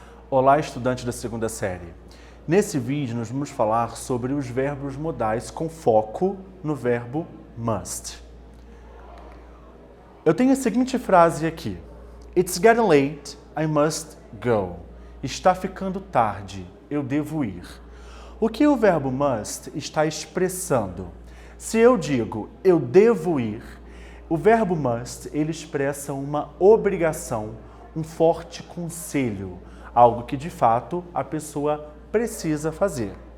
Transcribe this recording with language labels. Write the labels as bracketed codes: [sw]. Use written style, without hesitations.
[pt] Olá, estudante da segunda série. Nesse vídeo, nós vamos falar sobre os verbos modais com foco no verbo must. Eu tenho a seguinte frase aqui. [en] It's getting late, I must go. [pt] Está ficando tarde, eu devo ir. O que o verbo must está expressando? Se eu digo eu devo ir, o verbo must ele expressa uma obrigação, um forte conselho, algo que de fato a pessoa precisa fazer.